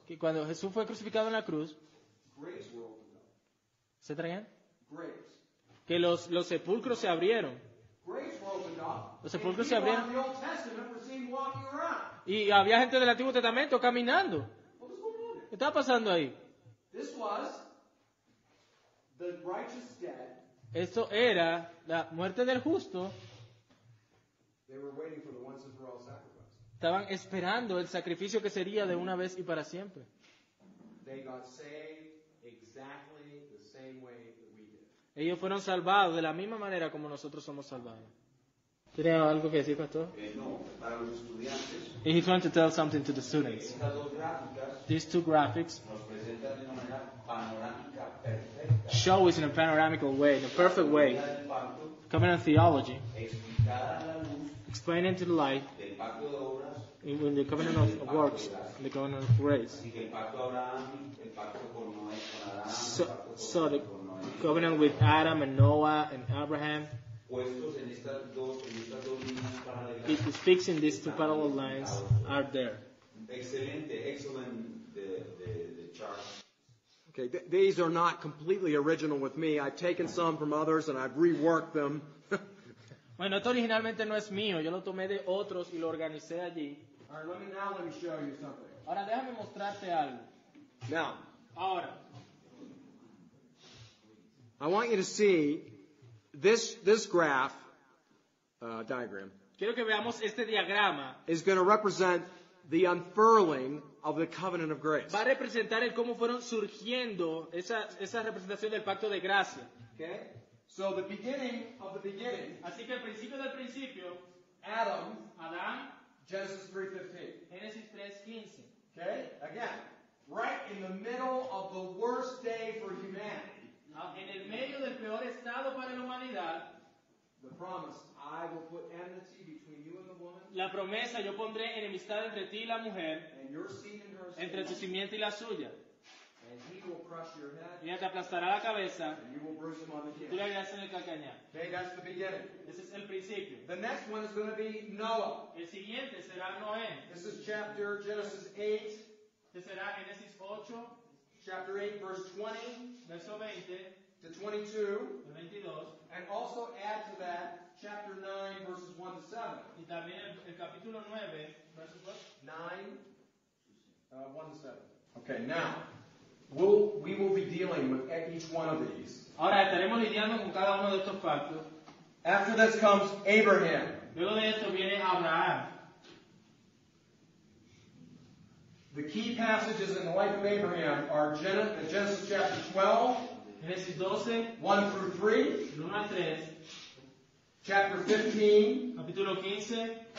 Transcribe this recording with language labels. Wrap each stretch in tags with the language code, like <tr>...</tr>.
<es>que cuando Jesús fue crucificado en la cruz,</es> <en>graves were opened up.</en> <es>¿se traen?</es> <en>Graves.</en> <es>Que los sepulcros se abrieron.</es> <en>Graves were opened up.</en> <es>Los sepulcros</es> <en>And people</en> <es>abrieron.</es> <en>in the Old Testament were seen walking around.</en> <es>Y había gente del Antiguo Testamento caminando.</es> <en>What was going on there?</en> <es>¿Qué estaba pasando ahí?</es> <en>This was the righteous dead.</en> <es>Esto era la muerte del justo.</es> <en>They were waiting for the once and for all sacrifice.</en> <es>Estaban esperando el sacrificio que sería de una vez y para siempre.</es> <en>They got saved exactly the same way that we did.</en> <es>Ellos fueron salvados de la misma manera como nosotros somos salvados. ¿Tiene algo que decir, pastor? No, para los estudiantes,</es> <en>He's trying to tell something to the students.</en> <es>estas dos gráficas</es> <en>These two graphics</en> <es>nos presentan de una manera panorámica perfecta</es> <en>show us in a panoramical way, in a perfect way,</en> <es>del pacto,</es> <en>covenant theology,</en> <es>explicada a la luz</es> <en>explaining to the light</en> <es>del pacto de obras,</es> <en>in the covenant of works, the covenant of grace.</en> <es>así que el pacto abrahámico, el pacto con Noé, con Adán,</es> <en>So,</en> <es>el pacto</es> <en>so the</en> <es>con Noé,</es> <en>covenant with Adam and Noah and Abraham,</en> <es>puestos en estas dos líneas paralelas.</es> <en>it speaks in these two parallel lines are there. Excelente, excellent the chart. Okay, these are not completely original with me. I've taken some from others and I've reworked them.</en> <es>Bueno, esto originalmente no es mío, yo lo tomé de otros y lo organicé allí.</es> <en>All right, let me show you something.</en> <es>Ahora déjame mostrarte algo.</es> <en>Now,</en> <es>Ahora,</es> <en>I want you to see this graph diagram</en> <es>quiero que veamos este diagrama.</es> <en>is going to represent the unfurling of the covenant of grace.</en> <es>Va a representar el cómo fueron surgiendo esa representación del pacto de gracia.</es> <en>Okay? So the beginning of the beginning,</en> <es>Así que el principio del principio,</es> <en>Adam,</en> <es>Adán,</es> <en>Genesis 3:15.</en> <es>Génesis 3:15.</es> <en>Okay? Again, right in the middle of the worst day for humanity,</en> <es>En el medio del peor estado para la humanidad,</es> <en>the promise, I will put enmity between you and the woman,</en> <es>la promesa, yo pondré enemistad entre ti y la mujer,</es> <en>and your seed and her seed,</en> <es>entre tu simiente y la suya.</es> <en>and he will crush your head,</en> <es>Ella te aplastará la cabeza,</es> <en>and you will bruise him on the</en> <es>tú</es> <en>heel.</en> <es>le harás en el calcañar.</es> <en>Okay, that's the beginning.</en> <es>Ese es el principio.</es> <en>The next one is going to be Noah.</en> <es>El siguiente será Noé.</es> <en>This is chapter Genesis 8,</en> <es>Este será Génesis 8,</es> <en>chapter 8, verse 20</en> <es>verso 20</es> <en>to 22,</en> <es>al 22,</es> <en>and also add to that chapter 9, verses 1 to 7.</en> <es>y también el capítulo 9, versos</es> <en>9, 1 to 7. Okay, now, we will be dealing with each one of these.</en> <es>Ahora estaremos lidiando con cada uno de estos pactos.</es> <en>After this comes Abraham.</en> <es>Luego de esto viene Abraham.</es> <en>The key passages in the life of Abraham are Genesis chapter 12,</en> <es>Génesis 12,</es> <en>1 through 3,</en> <es>del 1 al 3,</es> <en>chapter 15,</en> <es>capítulo 15,</es>